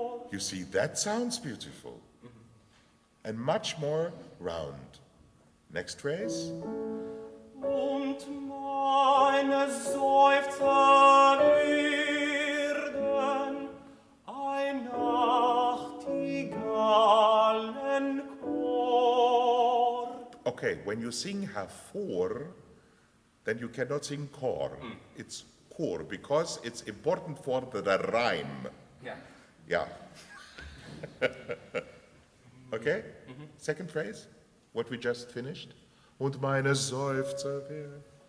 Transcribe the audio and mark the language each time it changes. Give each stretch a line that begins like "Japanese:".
English: You see, that sounds beautiful. And much more round. Next phrase.
German: Und meine Seufzer werden ein Nachtigallenchor.
English: Okay, when you sing hervor, then you cannot sing chor. It's chor, because it's important for the rhyme. Yeah. Yeah. Okay? Second phrase, what we just finished.
German: Und meine Seufzer werden.